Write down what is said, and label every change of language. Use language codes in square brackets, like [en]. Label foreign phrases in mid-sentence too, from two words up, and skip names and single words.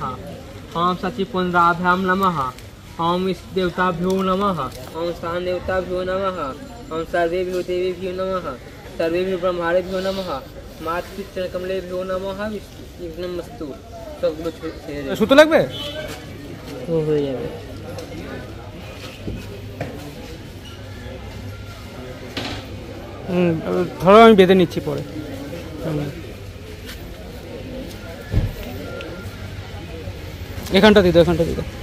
[sa] ओम सचिपुंड्राभ्याम नमः। ओम इष्ट देवताभ्यो नमः। ओम स्थान देवताभ्यो नमः। ओम सर्वेभ्यो देवेभ्यो नमः। सर्वेभ्यो ब्रह्माणेभ्यो नमः। मातृचरणकमलेभ्यो नमः। विघ्नमस्तु। [bn] সুতো লাগবে? তো হয়ে যাবে। ধরো আমি বেঁধে নিচ্ছি পরে। এখানটা দিত, এখানটা দিত,